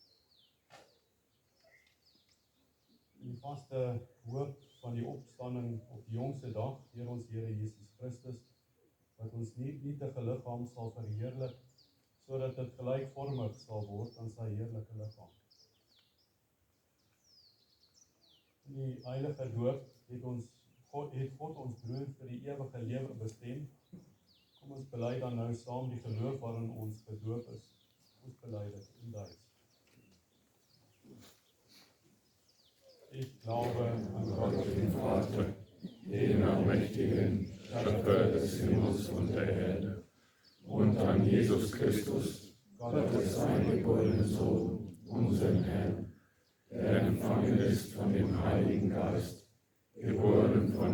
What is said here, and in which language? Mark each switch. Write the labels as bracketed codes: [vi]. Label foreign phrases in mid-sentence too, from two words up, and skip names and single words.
[af] Die vaste hoop van die opstanding op die jongste dag deur ons Here Jesus Christus, wat ons nietige liggaam sal verheerlik, sodat dit gelykvormig sal word aan sy heerlike liggaam. In die heilige doop het God ons broer vir die ewige lewe bestem. Kom ons bely dan nou saam die geloof waarin ons gedoop is. Ons bely dit in Duits. [de] Ich glaube an Gott, den Vater, den allmächtigen Schöpfer des Himmels und der Erde, und an Jesus Christus, Gottes eingeborenen Sohn, unseren Herrn, der empfangen ist von dem Heiligen Geist, geboren von